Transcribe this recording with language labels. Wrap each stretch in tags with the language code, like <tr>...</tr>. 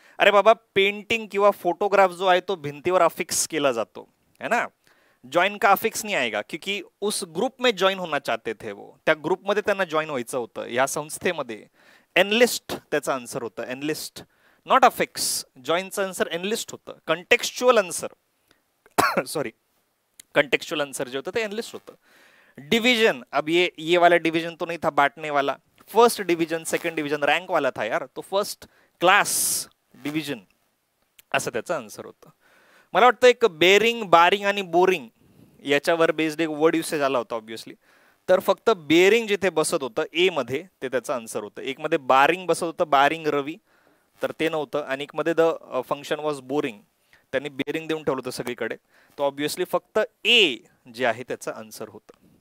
<mr>अरे बाबा, पेंटिंग किंवा फोटोग्राफ जो आहे तो भिंतीवर अफिक्स केला जातो, है ना.</mr> <hi>ज्वाइन का अफिक्स नहीं आएगा क्योंकि उस ग्रुप में ज्वाइन होना चाहते थे वो,</hi> <mr>त्या ग्रुपमध्ये त्यांना जॉईन व्हायचं होतं, या संस्थेमध्ये. एनलिस्ट त्याचा आन्सर होतं, analyst, not affix. जॉईनचं answer analyst होतं. कंटेक्स्चुअल आन्सर सॉरी कंटेक्स्चुअल आंसर जो होता तो एनलिस्ट होता.</mr> <hi>डिवीजन, अब ये वाला डिवीजन तो नहीं था बांटने वाला, first division second division rank वाला था यार, तो फर्स्ट क्लास डिवीजन</hi> <mr>असं त्याचा आन्सर होतं. मला वाटतं एक बेरिंग, बारिंग आणि बोरिंग याच्यावर बेस्ड एक वर्ड युसेज आला होता ऑब्विसली. तर फक्त बेरिंग जिथे बसत होतं ए मध्ये ते त्याचं आन्सर होतं. एक मध्ये बारिंग बसत होतं, बारिंग रवी, तर ते नव्हतं. आणि एक मध्ये</mr> <en>the function was boring,</en> <mr>त्यांनी बेरिंग देऊन ठेवलं होतं सगळीकडे, तो ऑब्विसली फक्त ए जे आहे त्याचं आन्सर होतं.</mr>